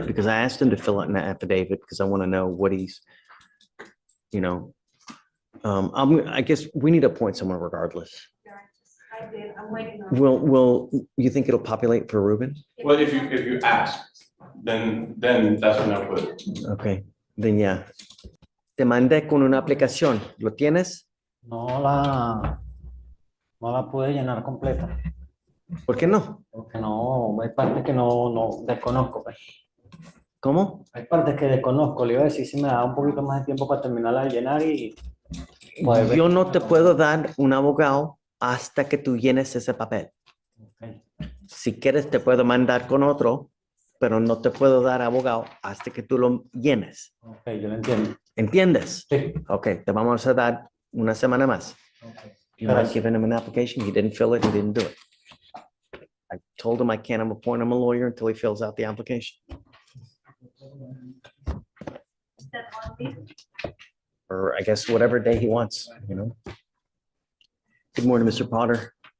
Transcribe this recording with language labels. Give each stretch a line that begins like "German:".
English: Because I asked him to fill out an affidavit because I want to know what he's, I guess we need to appoint someone regardless. I did, I'm waiting on. Will you think it'll populate for Ruben? Well, if you ask, then that's when I'll put it. Okay, then yeah.
Spanish: Te mandé con una aplicación. ¿Lo tienes? No la pude llenar completa. ¿Por qué no? Porque no, hay partes que no desconozco. Pues. ¿Cómo? Hay partes que desconozco. Le iba a decir si me da un poquito más de tiempo para terminarla de llenar y. Yo no te puedo dar un abogado hasta que tú llenes ese papel.
English: Okay.
Spanish: Si quieres, te puedo mandar con otro, pero no te puedo dar abogado hasta que tú lo llenes. Ok, yo lo entiendo. ¿Entiendes? Sí. Ok, te vamos a dar una semana más.
English: Okay. You had given him an application, he didn't fill it, he didn't do it. I told him I can't appoint him a lawyer until he fills out the application. Or I guess whatever day he wants, Good morning, Mr. Potter.